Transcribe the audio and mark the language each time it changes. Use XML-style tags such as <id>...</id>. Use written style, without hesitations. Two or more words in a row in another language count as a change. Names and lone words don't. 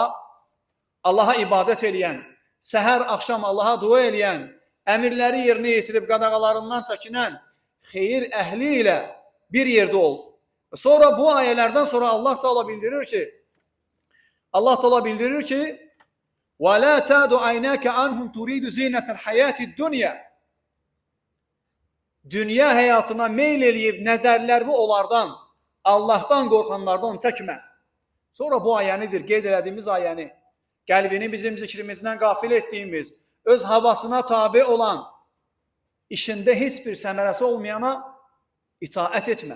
<az>Allaha ibadət eləyən, səhər, axşam Allaha dua eləyən, əmirləri yerinə yetirib qadağalarından çəkinən xeyir əhli ilə bir yerdə ol. Sonra bu ayələrdən sonra Allah Teala bildirir ki,</az> <ar>وَلَا تَعْدُ عَيْنَاكَ عَنْهُمْ تُرِيدُ زِينَةَ الْحَيَاةِ الدُّنْيَا.</ar> <az>Dünya həyatına meyl eləyib nəzərlərini onlardan, Allahdan qorxanlardan çəkmə. Sonra bu ayənidir, qeyd elədiyimiz ayəni. Qəlbini bizim zikrimizdən qafil etdiyimiz, öz havasına tabe olan, işində heç bir səmərəsi olmayana itaət etmə.</az>